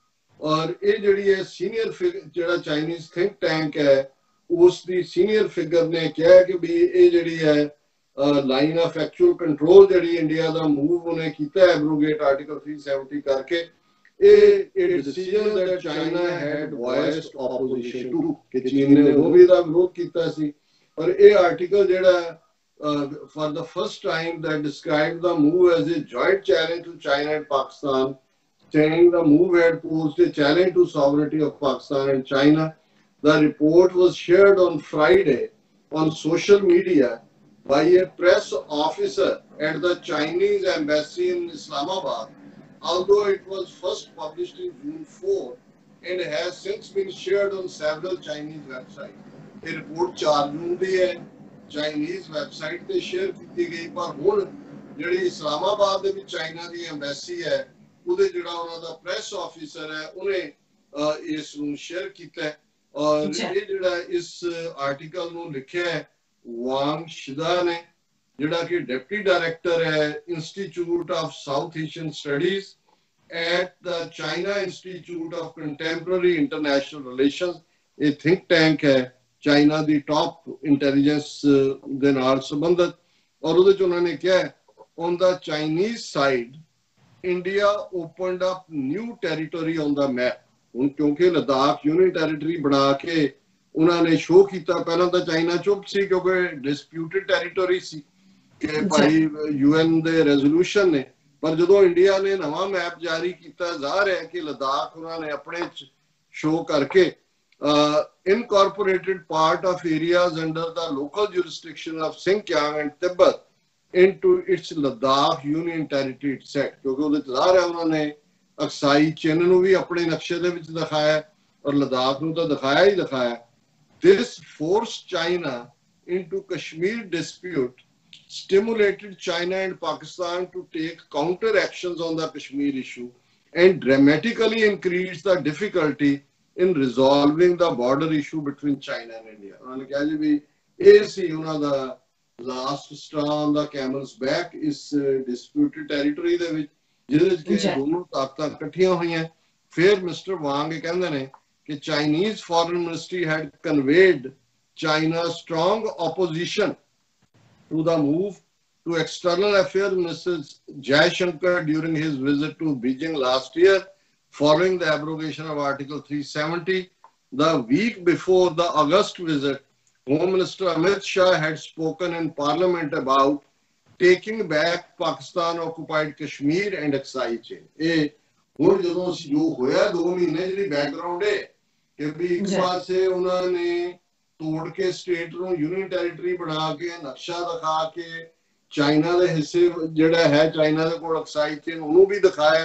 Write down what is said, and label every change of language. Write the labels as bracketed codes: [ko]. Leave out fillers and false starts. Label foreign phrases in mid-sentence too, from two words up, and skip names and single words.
[pa] ਔਰ ਇਹ ਜਿਹੜੀ ਹੈ ਸੀਨੀਅਰ ਜਿਹੜਾ [en] Chinese think tank [pa] ਹੈ ਉਸ ਦੀ [en] senior figure [pa] ਨੇ ਕਿਹਾ ਕਿ ਵੀ ਇਹ ਜਿਹੜੀ ਹੈ [en] Line of Actual Control [pa] ਜਿਹੜੀ ਇੰਡੀਆ ਦਾ ਮੂਵ ਉਹਨੇ ਕੀਤਾ [en] abrogate Article 370 [pa] ਕਰਕੇ, ਇਹ [en] decision that China had voiced opposition to, [pa] ਕਿ ਚੀਨ ਨੇ ਉਹ ਵੀ ਦਾ ਵਿਰੋਧ ਕੀਤਾ ਸੀ। ਔਰ ਇਹ ਆਰਟੀਕਲ ਜਿਹੜਾ [en] for the first time that described the move as a joint challenge to China and Pakistan, saying the move had posed a challenge to sovereignty of Pakistan and China. The report was shared on Friday on social media by a press officer at the Chinese embassy in Islamabad, although it was first published in June 4 and has since been shared on several Chinese websites. The report [pa] 4 June ਦੀ ਹੈ, [en] Chinese website [pa] ਤੇ ਸ਼ੇਅਰ ਕੀਤੀ ਗਈ। ਪਰ ਹੁਣ ਜਿਹੜੀ ਇਸਲਾਮਾਬਾਦ ਦੇ ਵਿੱਚ ਚਾਈਨਾ ਦੀ ਐਮਬੈਸੀ ਹੈ ਉਹਦੇ ਜਿਹੜਾ ਉਹਨਾਂ ਦਾ [en] press officer [pa] ਹੈ ਉਹਨੇ ਇਸ ਨੂੰ ਸ਼ੇਅਰ ਕੀਤਾ। ਔਰ ਇਹ ਜਿਹੜਾ ਇਸ ਆਰਟੀਕਲ ਨੂੰ ਲਿਖਿਆ ਹੈ ਵਾਂਗ ਸ਼ਿਦਾ ਨੇ, ਜਿਹੜਾ ਕਿ [en] deputy director [pa] ਹੈ ਇੰਸਟੀਚਿਊਟ ਆਫ ਸਾਊਥ ਏਸ਼ੀਅਨ ਸਟੱਡੀਜ਼ [en] at the [pa] ਚਾਈਨਾ ਇੰਸਟੀਚਿਊਟ ਆਫ ਕੰਟੈਂਪਰਰੀ ਇੰਟਰਨੈਸ਼ਨਲ ਰਿਲੇਸ਼ਨਸ। ਇਹ [en] think tank [pa] ਹੈ ਚਾਈਨਾ ਦੀ [en] top intelligence [pa] ਦੇ ਨਾਲ ਸੰਬੰਧਿਤ। ਔਰ ਉਹਦੇ ਚ ਉਹਨਾਂ ਨੇ ਕਿਹਾ [en] on the Chinese side India opened up new territory on the map। [pa] ਹੁਣ ਕਿਉਂਕਿ ਲਦਾਖ [en] union territory [pa] ਬਣਾ ਕੇ ਉਹਨਾਂ ਨੇ ਸ਼ੋਅ ਕੀਤਾ, ਪਹਿਲਾਂ ਤਾਂ ਚਾਈਨਾ ਚੁੱਪ ਸੀ ਕਿਉਂਕਿ [en] disputed territory [pa] ਸੀ ਕਿ ਭਾਈ UN ਦੇ ਰੈਜ਼ੋਲੂਸ਼ਨ ਨੇ, ਪਰ ਜਦੋਂ ਇੰਡੀਆ ਨੇ ਨਵਾਂ ਮੈਪ ਜਾਰੀ ਕੀਤਾ ਜ਼ਾਹਰ ਹੈ ਕਿ ਲਦਾਖ ਉਹਨਾਂ ਨੇ ਆਪਣੇ ਸ਼ੋਅ ਕਰਕੇ [en] incorporated part of areas under the local jurisdiction of Xinjiang and Tibet into its Ladakh Union Territory set। [pa] ਕਿਉਂਕਿ ਉਹਦੇ ਚ ਜ਼ਾਹਰ ਹੈ ਉਹਨਾਂ ਨੇ ਅਕਸਾਈ ਚਿੰਨ੍ਹ ਨੂੰ ਵੀ ਆਪਣੇ ਨਕਸ਼ੇ ਦੇ ਵਿੱਚ ਦਿਖਾਇਆ ਔਰ ਲਦਾਖ ਨੂੰ ਤਾਂ ਦਿਖਾਇਆ ਹੀ ਦਿਖਾਇਆ। [en] This forced China into Kashmir dispute, stimulated China and Pakistan to take counter actions on the Kashmir issue and dramatically increased the difficulty in resolving the border issue between China and India। [pa] ਉਹਨਾਂ ਨੇ ਕਿਹਾ ਜੀ ਵੀ ਇਹ ਸੀ ਉਹਨਾਂ ਦਾ [en] last straw on the camel's back [pa] ਇਸ [en] disputed territory [pa] ਦੇ ਵਿੱਚ, ਜਿਹਦੇ ਵਿੱਚ ਕਿ ਦੋਨੋਂ ਤਾਕਤਾਂ ਇਕੱਠੀਆਂ ਹੋਈਆਂ। ਫਿਰ ਮਿਸਟਰ ਵਾਂਗ ਇਹ ਕਹਿੰਦੇ ਨੇ ਕਿ [en] Chinese foreign ministry had conveyed China's strong opposition to the move to external affairs minister Jaishankar during his visit to Beijing last year following the abrogation of Article 370. The week before the August visit, Home Minister Amit Shah had spoken in Parliament about taking back Pakistan-occupied Kashmir and Aksai chain। [pa] ਇਹ ਹੁਣ ਜਦੋਂ ਜੋ ਹੋਇਆ 2 ਮਹੀਨੇ ਜਿਹੜੀ ਬੈਕਗ੍ਰਾਉਂਡ ਹੈ ਕਿ ਵੀ ਇੱਕ ਪਾਸੇ ਉਹਨਾਂ ਨੇ ਤੋੜ ਕੇ ਸਟੇਟ ਨੂੰ [en] union territory [pa] ਬਣਾ ਕੇ ਨਕਸ਼ਾ ਦਿਖਾ ਕੇ ਚਾਈਨਾ ਦੇ ਹਿੱਸੇ ਜਿਹੜਾ ਹੈ ਚਾਈਨਾ ਦੇ ਕੋਲ ਅਕਸਾਈ ਚੇਨ ਉਹਨੂੰ ਵੀ ਦਿਖਾਇਆ।